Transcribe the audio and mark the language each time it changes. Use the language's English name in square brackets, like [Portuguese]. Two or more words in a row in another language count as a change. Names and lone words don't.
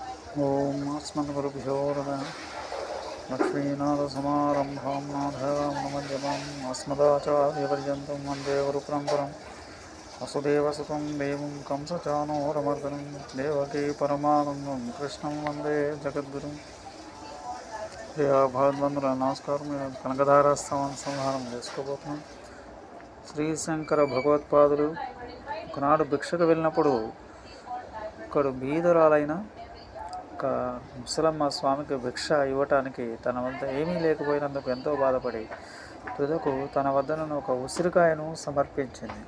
[Sanskrit] ఓం अस्मद्गुरुभ्यो नमः लक्ष्मीनाथसमारम्भां नाथयामुनमध्यमाम् अस्मदाचार्यपर्यन्तं वन्दे गुरुपरम्परां वसुदेवसुतं देवं कंसचाणूरमर्दनं देवकी परमानन्दं कृष्णं वन्दे जगद्गुरुं [Telugu] భగవద్బంధుల నమస్కారం. కనకధారాస్తవం సంహారం చేసుకోబోతున్నాం. శ్రీశంకర భగవత్పాదులు ఒకనాడు భిక్షకు వెళ్ళినప్పుడు ఒకడు బీదరాలైన ఒక ముసలమ్మ స్వామికి భిక్ష ఇవ్వటానికి తన వద్ద ఏమీ లేకపోయినందుకు ఎంతో బాధపడి తుదకు తన వద్దనున్న ఒక ఉసిరికాయను సమర్పించింది.